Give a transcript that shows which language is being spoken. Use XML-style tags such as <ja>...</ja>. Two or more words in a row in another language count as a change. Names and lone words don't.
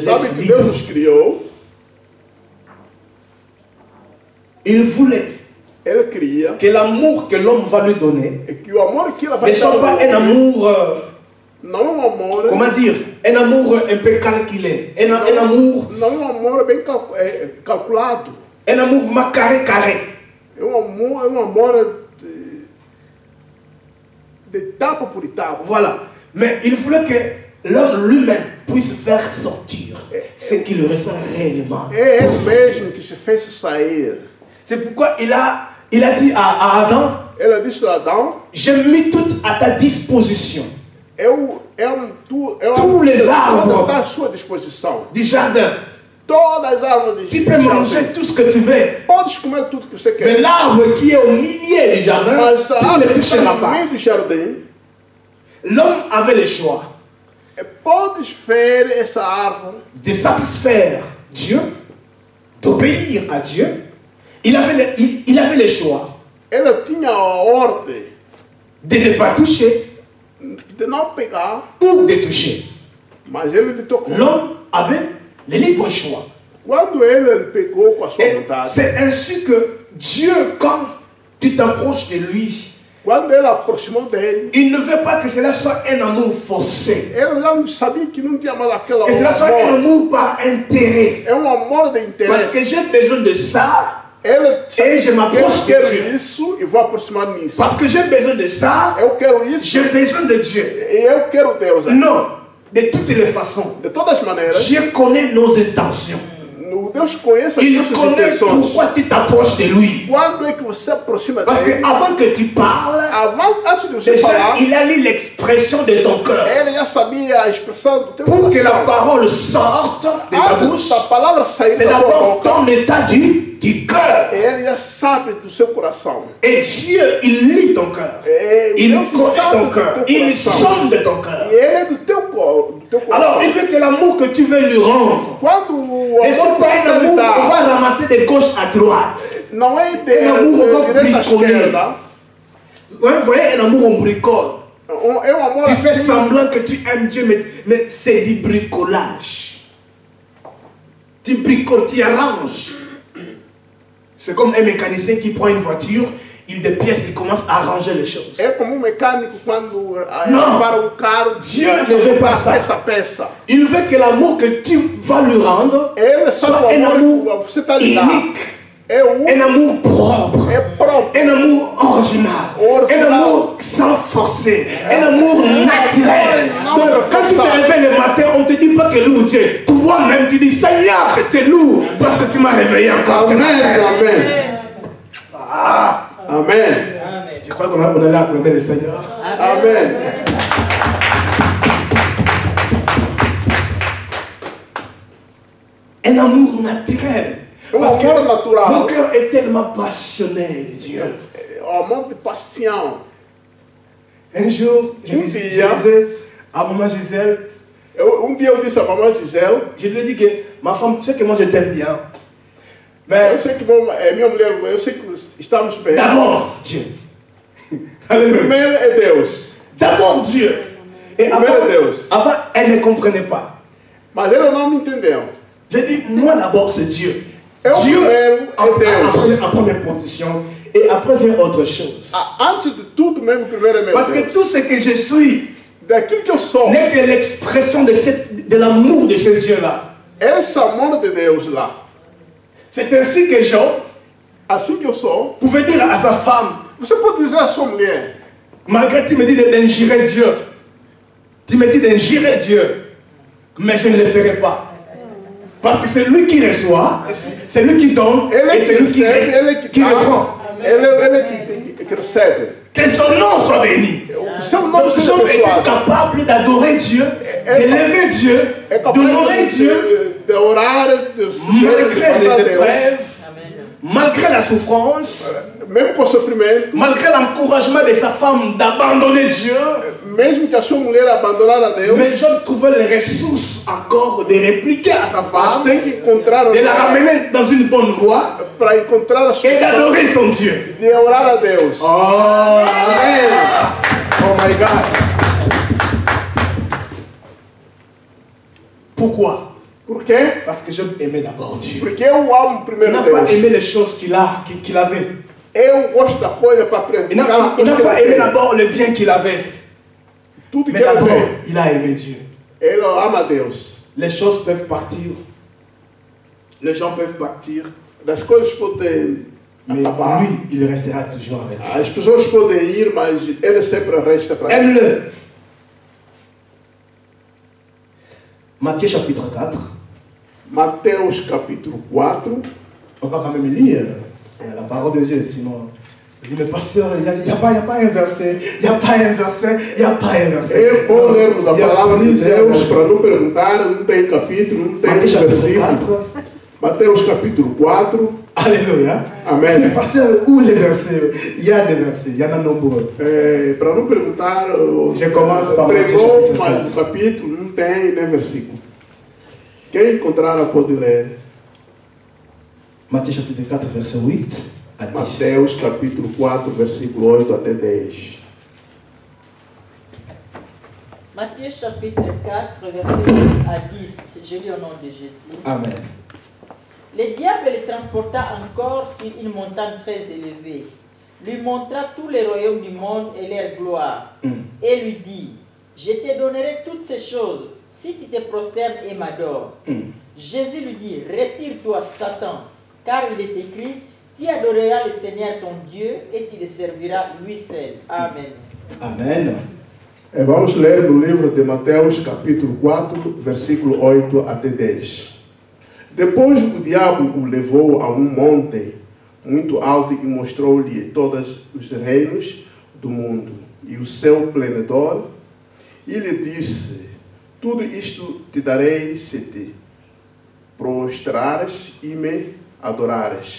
<pt>Sabe</pt> <fr>êtres</fr> <pt>que Deus</pt> <fr>libres.</fr> <pt>nos criou,</pt> <fr>Il voulait</fr> <pt>Ele queria,</pt> <fr>que l'amour que l'homme va lui donner</fr> <pt>e que o amor que ela vai</pt> <fr>ne soit pas un amour,</fr> <pt>não é um amor,</pt> <fr>comment dire, un amour un peu calculé, un amour,</fr> <pt>não é um amor bem calculado.</pt> <fr>un amour carré.</fr> <pt>É um amor de etapa por etapa.</pt> <fr>Voilà. Mais il voulait que l'homme lui-même puisse faire sortir ce qu'il ressent réellement.</fr> <pt>É ele mesmo que se fez sair.</pt> <fr>C'est pourquoi il a dit à Adam,</fr> <pt>Ela disse a Adão,</pt> <fr>j'ai mis tout à ta disposition tous les arbres</fr> <pt>está à sua disposição.</pt> <fr>du jardin.</fr> <pt>Todas as árvores</pt> <fr>Tu peux manger tout ce que tu veux.</fr> <pt>Podes comer tudo que você</pt> <fr>Mais</fr> <pt>quer.</pt> <fr>l'arbre qui est au milieu du jardin,</fr> <pt>Mas a</pt> <fr>tu ne</fr> <pt>árvore</pt> <fr>le</fr> <pt>que está</pt> <fr>toucheras</fr> <pt>no</pt> <fr>pas.</fr> <pt>meio do jardim,</pt> <fr>L'homme avait le choix</fr> <pt>podes ver essa árvore,</pt> <fr>de satisfaire Dieu, d'obéir à Dieu. Il avait le choix</fr> <pt>ela tinha a ordem</pt> <fr>de ne pas toucher</fr> <pt>de não pegar,</pt> <fr>ou de toucher.</fr> <pt>mas ele lhe tocou.</pt> <fr>L'homme avait le libre choix.</fr> <pt>Quando ele pegou com a sua</pt> <fr>Et</fr> <pt>vontade,</pt> <fr>c'est ainsi que Dieu, quand tu t'approches de lui,</fr> <pt>quando ele aproximou dele,</pt> <fr>il ne veut pas que cela soit un amour forcé,</fr> <pt>ele já sabia que não tinha mais aquela</pt> <fr>que cela soit un</fr> <pt>amor.</pt> <fr>amour par intérêt.</fr> <pt>É um amor de</pt> <fr>Parce que</fr> <pt>interesse.</pt> <fr>j'ai besoin de ça,</fr> <pt>Ele</pt> <fr>et je m'approche</fr> <pt>eu quero</pt> <fr>de Dieu.</fr> <pt>isso e vou aproximar nisso.</pt> <fr>Parce que j'ai besoin de ça,</fr> <pt>Eu quero isso</pt> <fr>j'ai besoin de Dieu.</fr> <pt>e eu quero Deus.</pt> <fr>Non, de toutes les façons,</fr> <pt>De todas as maneiras,</pt> <fr>Dieu connaît nos intentions.</fr> <pt>Deus conhece as</pt> <fr>Il</fr> <pt>nossas</pt> <fr>connaît</fr> <pt>intenções.</pt> <fr>pourquoi tu t'approches de lui.</fr> <pt>Quando é que você aproxima</pt> <fr>Parce</fr> <pt>dele?</pt> <fr>que avant que tu parles,</fr> <pt>Antes de você</pt> <fr>déjà,</fr> <pt>falar,</pt> <fr>il a lu l'expression de ton cœur.</fr> <pt>ele já sabia a expressão do teu</pt> <fr>Pour que la</fr> <pt>coração.</pt> <fr>parole sorte de ta</fr> <pt>Antes</pt> <fr>bouche,</fr> <pt>da palavra sair</pt> <fr>c'est</fr> <pt>da tua</pt> <fr>d'abord</fr> <pt>boca,</pt> <fr>ton état du cœur.</fr> <pt>ele já sabe do seu coração.</pt> <fr>Et Dieu, il lit ton cœur. Il</fr> <pt>Deus</pt> <fr>connaît</fr> <pt>sabe</pt> <fr>ton</fr> <pt>do</pt> <fr>cœur.</fr> <pt>teu</pt> <fr>Il</fr> <pt>coração.</pt> <fr>sonde ton cœur.</fr> <pt>E ele é do teu coração.</pt> <fr>Alors, il veut que l'amour que tu veux lui rendre</fr> <pt>Quando o</pt> <fr>ne soit</fr> <pt>amor</pt> <fr>pas un</fr> <pt>que</pt> <fr>amour</fr> <pt>você</pt> <fr>qu'on</fr> <pt>dá,</pt> <fr>va ramasser de gauche à droite.</fr> <pt>não é de Um amor direita à</pt> <fr>bricolé.</fr> <pt>esquerda.</pt> <fr>Ouais, vous voyez, un amour, on bricole.</fr> <pt>É um amor</pt> <fr>Tu fais</fr> <pt>assim,</pt> <fr>semblant que tu aimes Dieu, mais c'est du bricolage. Tu bricoles, tu arranges. C'est comme un mécanicien qui prend une voiture, il dépièce, il commence à arranger les choses.</fr> <pt>é como um mecânico quando Não. para o carro,</pt> <fr>Dieu ne veut pas ça.</fr> <pt>peça.</pt> <fr>Il veut que l'amour que tu vas lui rendre</fr> <pt>Ele</pt> <fr>soit</fr> <pt>sabe</pt> <fr>un</fr> <pt>o amor</pt> <fr>amour</fr> <pt>que você está lhe dando.</pt> <fr>unique,</fr> <pt>É</pt> <fr>un amour propre,</fr> <pt>é próprio.</pt> <fr>un amour original, un amour sans forcer, un amour naturel. Donc, quand tu te réveilles le matin, on ne te dit pas que lourd Dieu. Toi-même, tu dis Seigneur, je te loue parce que tu m'as réveillé encore. ce Amen, matin. amen. Ah, Amen. je crois qu'on est là pour aimer le Seigneur. Amen. Un amour naturel.</fr> <pt>Um</pt> <fr>Parce que</fr> <pt>amor natural.</pt> <fr>mon cœur est tellement passionné de Dieu.</fr> <pt>O amor de paixão.</pt> <fr>Un jour, je disais à maman Gisèle,</fr> <pt>Dia eu disse a mamãe Gisele,</pt> <fr>je lui ai dit que ma femme, tu sais que moi je t'aime bien.</fr> <pt>eu</pt> <fr>Mais</fr> <pt>sei que minha mulher, eu sei que estamos bem.</pt> <fr>d'abord Dieu. Alléluia.</fr> <pt>Primeiro é Deus.</pt> <fr>D'abord Dieu. Et avant, elle ne comprenait pas.</fr> <pt>Mas ela não entendeu.</pt> <fr>Je dis, moi d'abord c'est Dieu. Dieu en première position. Et après vient autre chose.</fr> <pt>Antes de tudo mesmo, primeiro é meu</pt> <fr>Parce</fr> <pt>Deus.</pt> <fr>que tout ce que je suis</fr> <pt>Daquilo que eu sou,</pt> <fr>n'est que l'expression de l'amour de ce Dieu-là.</fr> <pt>esse amor de Deus lá.</pt> <fr>C'est ainsi que Job</fr> <pt>Assim que eu sou,</pt> <fr>pouvait dire à sa femme,</fr> <pt>você pode dizer à sua mulher,</pt> <fr>malgré que tu me dis d'injurer Dieu, tu me dis d'injurer Dieu, mais je ne le ferai pas. Parce que c'est lui qui reçoit, c'est lui qui donne, et c'est lui qui reprend.</fr> <pt>Ele que recebe.</pt> <fr>Que son nom soit béni. Donc Job était capable d'adorer Dieu, d'élever Dieu, d'honorer Dieu,</fr> <pt>de orar, de</pt> <fr>malgré les épreuves, malgré la souffrance,</fr> <pt>mesmo com o sofrimento,</pt> <fr>malgré l'encouragement de sa femme d'abandonner Dieu.</fr> <pt>Mesmo que a sua mulher abandonar a Deus,</pt> <fr>mais Job trouvait les ressources encore de répliquer à sa femme,</fr> <pt>tem que encontrar</pt> <fr>de la ramener dans une bonne voie</fr> <pt>para encontrar a sua</pt> <fr>et d'adorer son Dieu.</fr> <pt>De orar a Deus.</pt> <en>Oh, amen. Oh my God.</en> <fr>Pourquoi?</fr> <pt>Por quê?</pt> <fr>Parce que Job aimait d'abord Dieu.</fr> <pt>Porque eu amo</pt> <fr>Il</fr> <pt>primeiro</pt> <fr>n'a</fr> <pt>Deus.</pt> <fr>pas aimé les choses qu'il avait.</fr> <pt>Eu gosto da coisa para</pt> <fr>Il n'a pas aimé d'abord le bien qu'il avait.</fr> <pt>Tudo</pt> <fr>Mais</fr> <pt>que</pt> <fr>d'abord,</fr> <pt>ele</pt> <fr>il a aimé Dieu.</fr> <pt>Ele ama Deus.</pt> <fr>Les choses peuvent partir. Les gens peuvent partir.</fr> <pt>Das coisas podem</pt> <fr>mais</fr> <pt>acabar.</pt> <fr>lui, il restera toujours avec Dieu.</fr> <pt>As pessoas podem ir, mas ele sempre resta para ele.</pt> <fr>Aime-le. Matthieu chapitre 4.</fr> <pt>Mateus capítulo 4.</pt> <fr>On va quand même lire la parole de Dieu, sinon... Il dit, mais pasteur, il n'y a pas un verset, il n'y a pas un verset, il n'y a pas un verset.</fr> <pt>É bom lermos a palavra de Deus para não perguntar, não tem capítulo, não tem versículo. Mateus capítulo 4. Alléluia. Amen.</pt> <fr>Mais pasteur, où les versets? Il y a des versets, il y en a nombreux.</fr> <pt>Para não perguntar,</pt> <fr>je commence par</fr> <pt>pregou, mas o capítulo não tem nem versículo. Quem encontrar pode ler.</pt> <fr>Matthieu chapitre 4, verset 8.</fr> <pt>Mateus capítulo 4, versículo 8 até 10.</pt> <fr>Matthieu chapitre 4, verset 8 à 10. Je lis au nom de Jésus. Amen. Le diable le transporta encore sur une montagne très élevée, lui montra tous les royaumes du monde et leur gloire, et lui dit, je te donnerai toutes ces choses si tu te prosternes et m'adores. Jésus lui dit, retire-toi Satan, car il est écrit, tu adoreras le Seigneur ton Dieu et tu le serviras lui seul. Amen. Amen.</fr> <pt>E vamos ler do livro de Mateus, capítulo 4, versículo 8 até 10. Depois o diabo o levou a um monte muito alto e mostrou-lhe todos os reinos do mundo e o seu plenitude, e lhe disse, tudo isto te darei se te prostrares e me adorares.</pt>